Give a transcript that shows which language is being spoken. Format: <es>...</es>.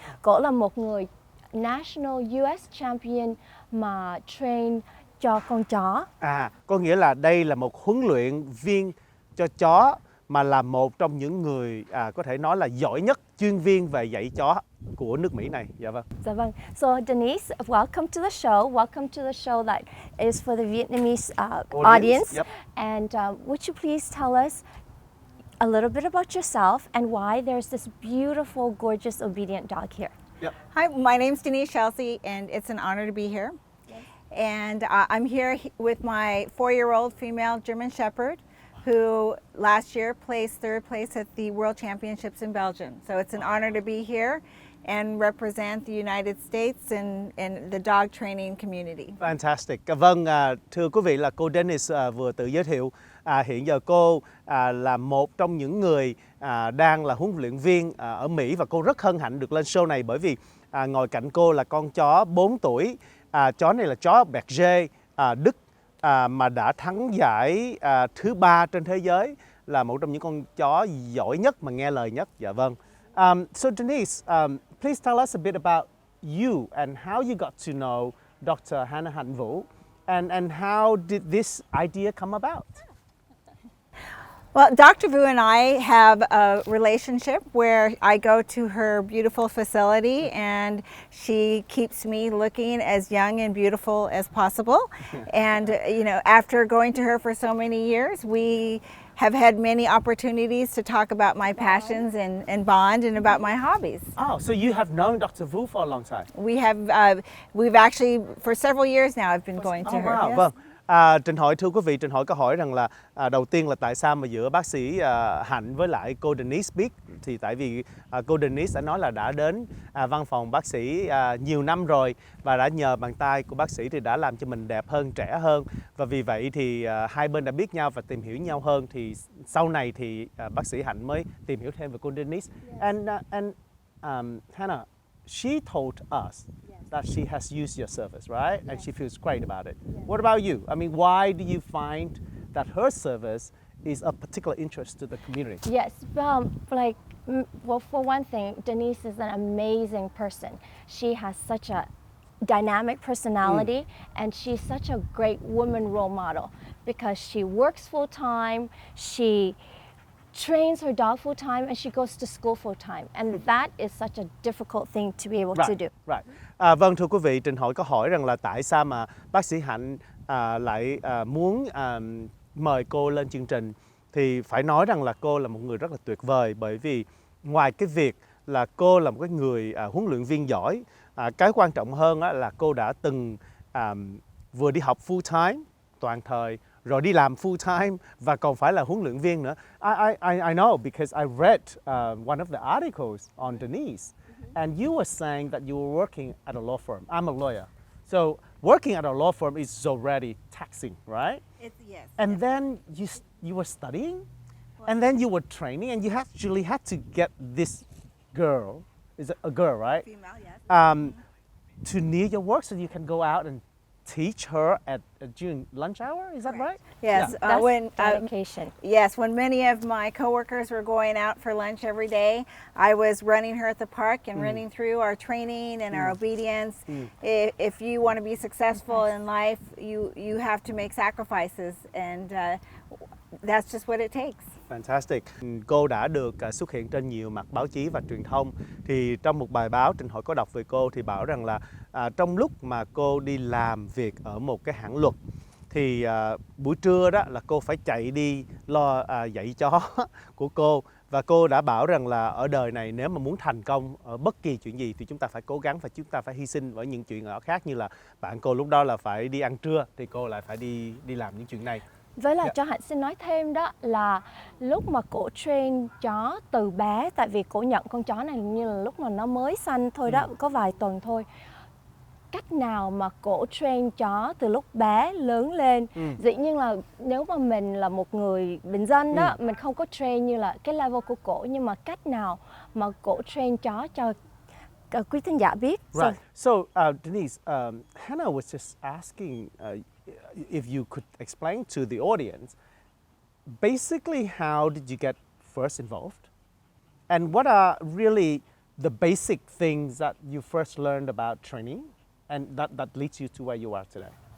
<vi>Cô là một người</vi> <en>National US Champion</en> <vi>mà train cho con chó. Có nghĩa là đây là một huấn luyện viên cho chó mà là một trong những người có thể nói là giỏi nhất, chuyên viên về dạy chó của nước Mỹ này. Dạ vâng. Dạ vâng.</vi> <en>So Denise, welcome to the show. Welcome to the show that is for the Vietnamese audience. Yep. And would you please tell us a little bit about yourself and why there's this beautiful, gorgeous, obedient dog here? Yep. Hi, my name's Denise Scelsi, and it's an honor to be here. And I'm here with my 4-year-old female German Shepherd, who last year placed 3rd place at the World Championships in Belgium. So it's an honor to be here and represent the United States and the dog training community. Fantastic.</en> <vi>Vâng, thưa quý vị là cô Denise vừa tự giới thiệu. Hiện giờ cô là một trong những người đang là huấn luyện viên ở Mỹ và cô rất hân hạnh được lên show này bởi vì ngồi cạnh cô là con chó 4 tuổi. Chó này là chó Berger Đức mà đã thắng giải thứ 3 trên thế giới, là một trong những con chó giỏi nhất mà nghe lời nhất. Dạ vâng.</vi> <en>So Denise, please tell us a bit about you and how you got to know Dr. Hạnh Vũ and how did this idea come about? Well, Dr. Vu and I have a relationship where I go to her beautiful facility and she keeps me looking as young and beautiful as possible. And, you know, after going to her for so many years, we have had many opportunities to talk about my passions and bond and about my hobbies. Oh, so you have known Dr. Vu for a long time? We have, we've actually, for several years now, I've been going to her. Wow. Yes.</en> <vi>Vâng. Trinh Hoi, thưa quý vị, Trinh Hoi có hỏi rằng là đầu tiên là tại sao mà giữa bác sĩ Hạnh với lại cô Denise biết, thì tại vì cô Denise đã nói là đã đến văn phòng bác sĩ nhiều năm rồi và đã nhờ bàn tay của bác sĩ thì đã làm cho mình đẹp hơn, trẻ hơn, và vì vậy thì hai bên đã biết nhau và tìm hiểu nhau hơn, thì sau này thì bác sĩ Hạnh mới tìm hiểu thêm về cô Denise.</vi> <en>And Hannah, she told us that she has used your service, right? And she feels great about it. What about you? I mean, why do you find that her service is of particular interest to the community? Yes, well, for one thing, Denise is an amazing person. She has such a dynamic personality and she's such a great woman role model because she works full time, she trains her dog full time and she goes to school full time, and that is such a difficult thing to be able to do. Right. Vâng, thưa quý vị, Trinh Hoi có hỏi rằng là tại sao mà bác sĩ Hạnh lại muốn mời cô lên chương trình, thì phải nói rằng là cô là một người rất là tuyệt vời, bởi vì ngoài cái việc là cô là một cái người huấn luyện viên giỏi, cái quan trọng hơn là cô đã từng vừa đi học full time toàn thời, rồi đi làm full time và còn phải là huấn luyện viên nữa. I know because I read one of the articles on Denise, and you were saying that you were working at a law firm. I'm a lawyer, so working at a law firm is already taxing, right? Yes. And then you were studying, and then you were training, and you actually had to get this girl, is it a girl, right? Female, yes. To near your work so you can go out and teach her during lunch hour. Is that right? Yes. Yeah. That's dedication. Yes. When many of my coworkers were going out for lunch every day, I was running her at the park and running through our training and our obedience. If you want to be successful in life, you have to make sacrifices, and that's just what it takes. Fantastic.</en> <vi>Cô đã được xuất hiện trên nhiều mặt báo chí và truyền thông. Thì trong một bài báo Trinh Hoi có đọc về cô thì bảo rằng là trong lúc mà cô đi làm việc ở một cái hãng luật thì buổi trưa đó là cô phải chạy đi lo dạy chó của cô. Và cô đã bảo rằng là ở đời này nếu mà muốn thành công ở bất kỳ chuyện gì thì chúng ta phải cố gắng và chúng ta phải hy sinh với những chuyện nhỏ khác, như là bạn cô lúc đó là phải đi ăn trưa thì cô lại phải đi làm những chuyện này. Với lại Dạ. cho Hạnh xin nói thêm đó là lúc mà cổ train chó từ bé, tại vì cổ nhận con chó này như là lúc mà nó mới sanh thôi đó, có vài tuần thôi. Cách nào mà cổ train chó từ lúc bé lớn lên. Dĩ nhiên là nếu mà mình là một người bình dân đó, mình không có train như là cái level của cổ, nhưng mà cách nào mà cổ train chó cho quý thính giả biết.</vi> <en>Right. So, Denise, Hannah was just asking if you could explain to the audience basically how did you get first involved, and what are really the basic things that you first learned about training, and that leads you to where you are today.</en>